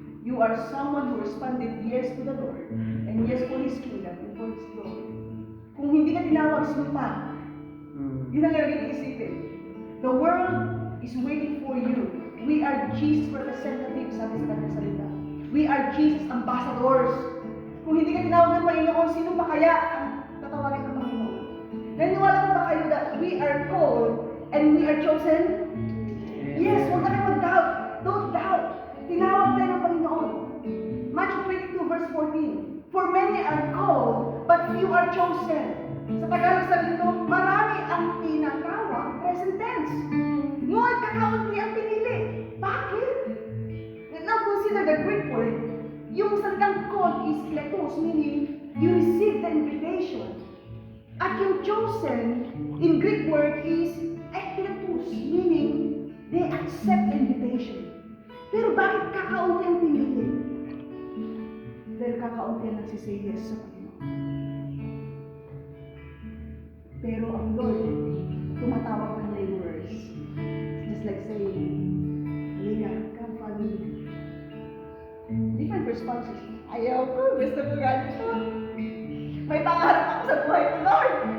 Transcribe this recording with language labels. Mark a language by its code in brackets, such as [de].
[en] You are someone who responded yes to the Lord and yes for His kingdom and for His glory. [tl] Kung hindi ka tinawag, sino pa? Yun ang laging isipin. [en] The world is waiting for you. We are Jesus representatives, [tl] sabi sa kanyang salita. [en] We are Jesus ambassadors. [tl] Kung hindi ka tinawag ng Panginoon, sino pa kaya ang tatawagin ng Panginoon? Naniwala mo ba kayo [en] that we are called and we are chosen? [tl] Yes, huwag na kayo mag-doubt. [en] Don't doubt. [tl] Tinawag tayo ng Panginoon. [en] Matthew 22 verse 14. For many are called, but few are chosen. [tl] Sa Tagalog sabi nito, marami ang tinatawag, [en] present tense. [tl] Ngunit kakaunti ang pinili. Bakit? [en] Now consider the Greek word. [tl] Yung salitang called is kletos, [en] meaning you receive the invitation. [tl] At yung chosen [en] in Greek word is ekletos, meaning they accept the invitation. [tl] Pero bakit kakaunti ang pinili? Dahil kakaunti ang nagsisay yes sa Panginoon. Pero ang Lord, tumatawag ng laborers. [en] Just like saying, Leah, come follow me. [tl] Different responses. Ayaw ko, gusto ko ganito. May pangarap ako sa buhay ko, Lord.